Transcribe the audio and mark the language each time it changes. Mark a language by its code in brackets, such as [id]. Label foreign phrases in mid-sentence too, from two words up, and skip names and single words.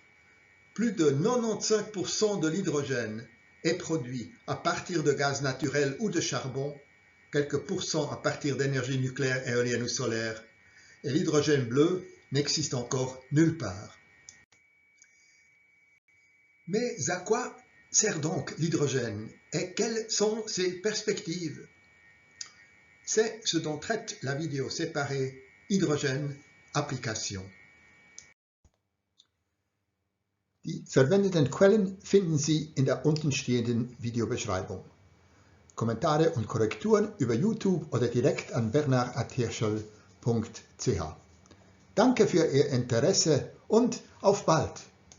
[fr] Plus de 95% de l'hydrogène est produit à partir de gaz naturel ou de charbon, quelques pourcents à partir d'énergie nucléaire, éolienne ou solaire, et l'hydrogène bleu n'existe encore nulle part. Mais à quoi sert donc l'hydrogène et quelles sont ses perspectives? C'est ce dont traite la vidéo séparée Hydrogène Application. [de] Die verwendeten Quellen finden Sie in der untenstehenden Videobeschreibung. Kommentare und Korrekturen über YouTube oder direkt an bernard@hirschel.ch. Danke für Ihr Interesse und auf bald!